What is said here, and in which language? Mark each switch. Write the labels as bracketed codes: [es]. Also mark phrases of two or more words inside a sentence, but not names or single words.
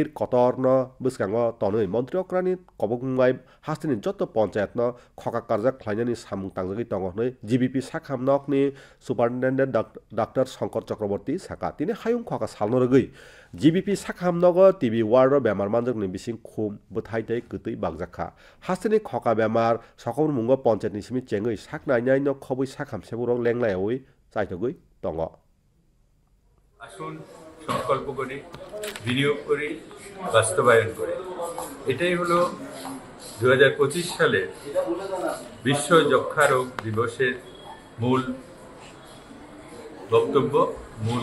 [brx] कतरन बसकांग तनै मन्त्रि अक्रानि कबगुंबाय हास्तिनि जत्त पञ्चायतन खका कार्जा खालायनायनि सामुं तांजगै तंगनै जीबीपी साखामनकनि सुपारिनटेन्डेन्ट डाक्टर शंकर चक्रवर्ती साका तिनि हायुं खका सालनो रगै जीबीपी साखामनग टीबी वार्ड बेमार मानजगनि बिसिं खुम बथाइतै गतै बागजाखा हास्तिनि खका बेमार सकम मुंग पञ्चायतनि सिमि चेंगै साकनायनाय न खबै साखामसेबुरं लेंलायवै चाइतगै तंग [bn] আসুন সংকল্প করি বিনিয়োগ করি বাস্তবায়ন করি এটাই হলো 2025 সালে বিশ্ব যক্ষ্মা রোগ দিবসের মূল বক্তব্য মূল